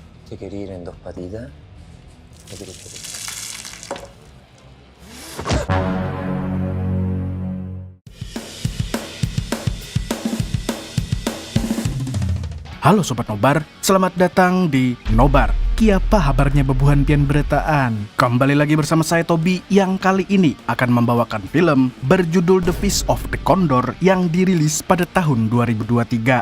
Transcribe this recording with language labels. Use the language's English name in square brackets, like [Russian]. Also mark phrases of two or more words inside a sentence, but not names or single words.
[Spanish] Te quería ir en dos patitas. ¿O quieres que te- [Indonesian] Halo Sobat Nobar, selamat datang di Nobar. [Banjar] Kiapa habarnya bebuhan pian beretaan. [Indonesian] Kembali lagi bersama saya Tobi yang kali ini akan membawakan film berjudul The Fist of the Condor yang dirilis pada tahun 2023.